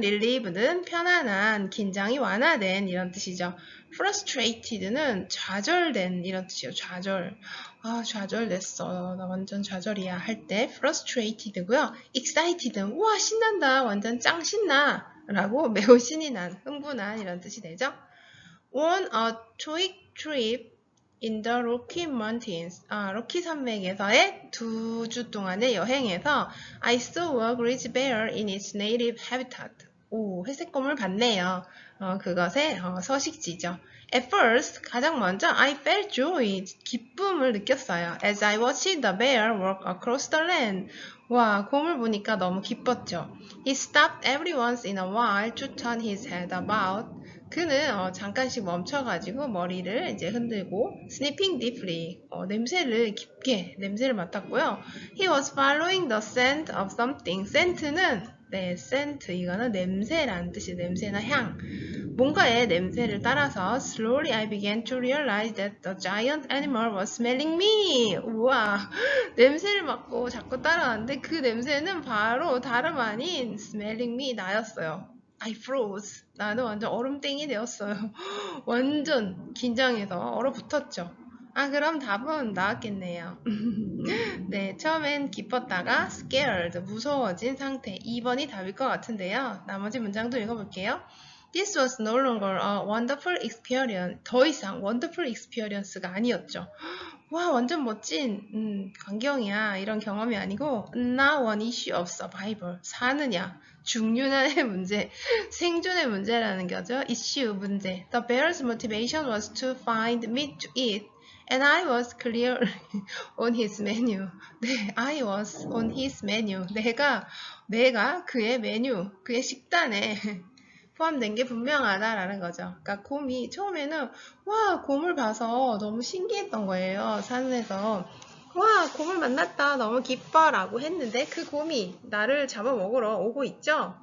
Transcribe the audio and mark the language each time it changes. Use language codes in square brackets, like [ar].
[ko] relieved는 편안한, 긴장이 완화된 이런 뜻이죠. frustrated는 좌절된 이런 뜻이에요. 좌절. 좌절됐어. 나 완전 좌절이야 할 때 frustrated고요. excited는 우와 신난다. 완전 짱 신나. 라고 매우 신이 난, 흥분한 이런 뜻이 되죠. [en] on a quick trip in the Rocky Mountains. [ko] 로키 산맥에서의 2주 동안의 여행에서 [en] I saw a grizzly bear in its native habitat. [ko] 회색곰을 봤네요. 그것의 서식지죠. [en] At first, [ko] 가장 먼저 [en] I felt joy, [ko] 기쁨을 느꼈어요. [en] As I watched the bear walk across the land. [ko] 와, 곰을 보니까 너무 기뻤죠. [en] He stopped every once in a while to turn his head about. [ko] 그는 잠깐씩 멈춰가지고 머리를 이제 흔들고 [en] sniffing deeply, [ko] 냄새를 깊게 냄새를 맡았고요. [en] He was following the scent of something. [ko] scent는 네, scent 이거는 냄새라는 뜻이 냄새나 향. 뭔가의 냄새를 따라서 [en] slowly I began to realize that the giant animal was smelling me. [ko] 우와, 냄새를 맡고 자꾸 따라왔는데 그 냄새는 바로 다름 아닌 [en] smelling me [ko] 나였어요. [en] I froze. [ko] 나는 완전 얼음땡이 되었어요. 완전 긴장해서 얼어붙었죠. 그럼 답은 나왔겠네요. 네, 처음엔 기뻤다가 scared, 무서워진 상태. 2번이 답일 것 같은데요. 나머지 문장도 읽어볼게요. [en] This was no longer a wonderful experience. [ko] 더 이상 [en] wonderful experience [ko] 가 아니었죠. 와, 완전 멋진 광경이야. 이런 경험이 아니고 [en] now one issue of survival. [ko] 사느냐, 죽느냐의 문제, 생존의 문제라는 거죠. issue, 문제. [en] The bear's motivation was to find meat to eat. And I was clear on his menu. 네, I was on his menu. [ko] 내가 그의 메뉴, 그의 식단에 포함된 게 분명하다라는 거죠. 그러니까 곰이 처음에는 와, 곰을 봐서 너무 신기했던 거예요. 산에서. 와, 곰을 만났다. 너무 기뻐 라고 했는데 그 곰이 나를 잡아먹으러 오고 있죠.